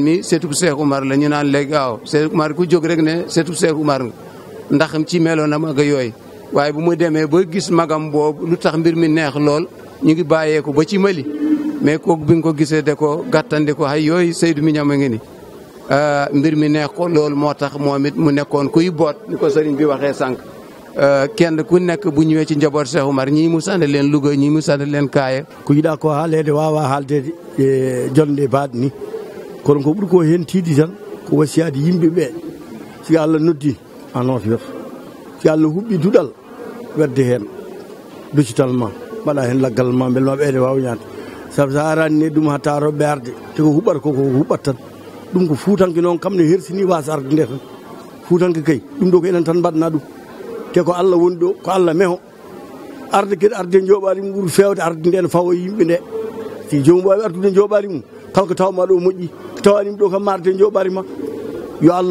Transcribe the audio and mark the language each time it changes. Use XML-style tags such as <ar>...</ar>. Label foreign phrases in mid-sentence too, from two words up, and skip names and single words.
<wo>mi seetub Cheikh Oumar la ñu naan léegi waaw Cheikh Oumar ku jóg rek ne seetub Cheikh Oumar ndax ci meloon na mag yooyu waaye bu mu demee ba gis magam boobu lu tax mbir mi neex lool ñu ngi bàyyeeku ba ci Mali mais kooku bi nga ko gisee da ko gàttandi ko ay yooyu Seydou mi ñama ngi ni mbir mi neex ko loolu moo tax moom it mu nekkoon kuy boot ni ko sëriñ bi waxee sànq kenn ku nekk bu ñëwee ci njaboot Cheikh Oumar ñii mu sànni leen Louga ñii mu sànni leen Kaaya</wo> <ff>ko yiɗa ko haalede wawa haaldede e jonde baɗe ni kono ko ɓuri ko hen tiidi tan ko wasiyade yimɓe ɓe si Allah noddi a nootiyota si Allah huɓɓi duɗal wedde hen docitalement mbaɗa hen laggal ma beele ma ɓeyde wawñade saabu sa arani ne ɗum hatta roɓɓe arde te ko huɓɓata koko huɓɓat tan ɗum ko fuutanke noon kam ne hersini wasa arde nde tan fuutanke kay ɗum ɗo ko enen tan mbaɗna ɗum te ko Allah woni ɗo ko Allah meho arde kadi arde jooɓari mum ɓuuri fewde arde nde ne fawo yimɓe nde si jomum wawi ardude jooɓari mum kala ko tawma ɗo moƴƴi tawanima ɗo kam marde jooɓari ma yo</ff>